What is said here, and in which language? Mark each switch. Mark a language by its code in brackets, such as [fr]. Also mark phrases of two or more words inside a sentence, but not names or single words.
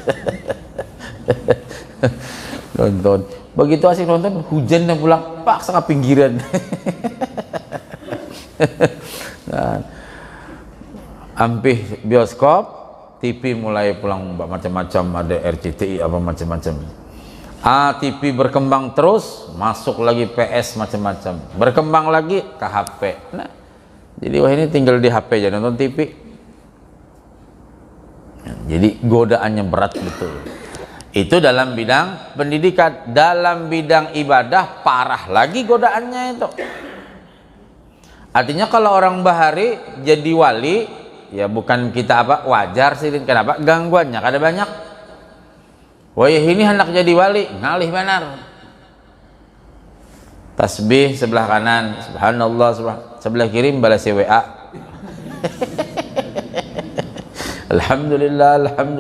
[bjn] Nonton. Begitu asik nonton, hujan dan pulang, paksa ke pinggiran. Nah, ampih bioskop, TV mulai pulang macam-macam, ada RCTI apa macam-macam. TV berkembang terus, masuk lagi PS macam-macam, berkembang lagi ke HP. Nah, jadi wah ini tinggal di HP aja nonton TV. Jadi godaannya berat betul. Itu dalam bidang pendidikan. Dalam bidang ibadah parah lagi godaannya itu. Artinya kalau orang bahari jadi wali, ya bukan kita apa, wajar sih. Kenapa? Gangguannya kada banyak. Wah ini hendak jadi wali, ngalih benar. Tasbih sebelah kanan, subhanallah, sebelah kiri balas WA. Alhamdulillah.